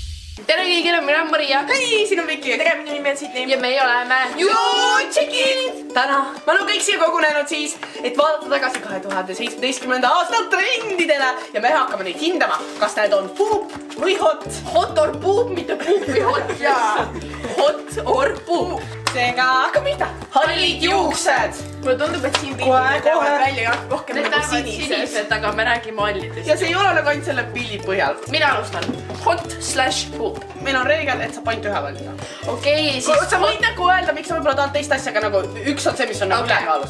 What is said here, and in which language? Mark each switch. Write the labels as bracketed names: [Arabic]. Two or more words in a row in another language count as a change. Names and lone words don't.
[Estonian] Tere kõigile, mina olen Maria. Hei, siin on Viki. Tere, minu nimi on Sydney. Ja meie oleme Jutšikid. Täna me oleme kõik siia kogunenud siis, et vaadata tagasi 2017. aasta trendidele ja me hakkame neid hindama, kas need on puup või hot. [English] Hot or puup, [Estonian] mitte puup või hot. [English] Hot or puup. [Estonian] Seega hakkame pihta. Hallid juuksed. Mulle tundub, et siin pildid näevad välja rohkem need nagu näevad sinised, aga me räägime hallidest. Ja see ei ole nagu ainult selle pildi põhjal. Mina alustan. Hot/puup. Meil on reegel, et saab ainult ühe valida. Okei, siis... Sa võid nagu öelda, miks sa võib-olla tahad teist asja, aga nagu üks on see, mis on nagu ülekaalus.